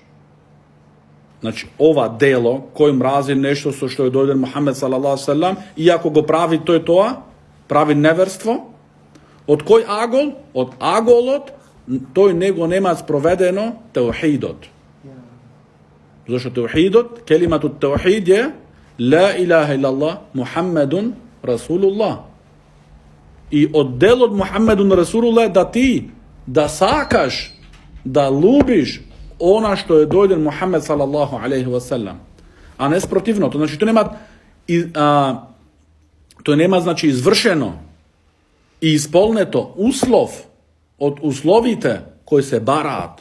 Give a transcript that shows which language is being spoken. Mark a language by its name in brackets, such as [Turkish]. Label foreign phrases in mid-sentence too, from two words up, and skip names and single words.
[Macedonian] Значи, ова дело, кој мрази нешто со што е дојден Мухамед [Arabic] صلى الله عليه وسلم, [Macedonian] иако го прави тој тоа, прави неверство, од кој агол? Од аголот, тој него нема спроведено теухидот. Зашто теухидот, [Arabic] كلمة التوحيد [Macedonian] е [Arabic] لا إله إلا الله محمد رسول الله. [Macedonian] И од делот [Arabic] محمد رسول الله [Macedonian] да ти, да сакаш, да лубиш она што е дојден Мухамед [Arabic] صلى الله عليه وسلم, [Macedonian] а не спротивното. Значи тој нема значи извршено и исполнето услов од условите кои се бараат.